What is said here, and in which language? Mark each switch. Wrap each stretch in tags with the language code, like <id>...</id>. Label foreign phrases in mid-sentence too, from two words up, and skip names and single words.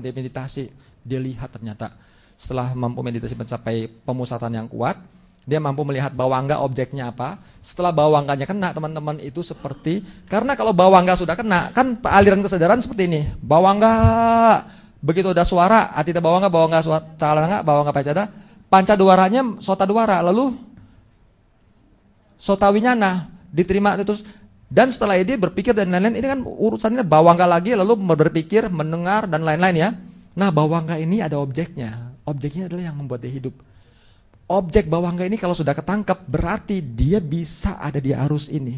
<id>Dia meditasi, dia lihat ternyata setelah mampu meditasi mencapai pemusatan yang kuat, dia mampu melihat bawangga objeknya apa. Setelah bawangganya kena, teman-teman, itu seperti, karena kalau bawangga sudah kena, kan aliran kesadaran seperti ini. Bawangga, begitu ada suara,</id> <pi>atita bawangga</pi> <id>suara,</id> <pi>calanga, bawangga pacada, pancaduaranya sota duara,</pi> <id>lalu</id> <pi>sota winyana,</pi> <id>diterima terus. Dan setelah ini berpikir dan lain-lain, ini kan urusannya bawangga lagi, lalu berpikir, mendengar, dan lain-lain ya. Nah, bawangga ini ada objeknya. Objeknya adalah yang membuat dia hidup. Objek bawangga ini kalau sudah ketangkep, berarti dia bisa ada di arus ini.</id>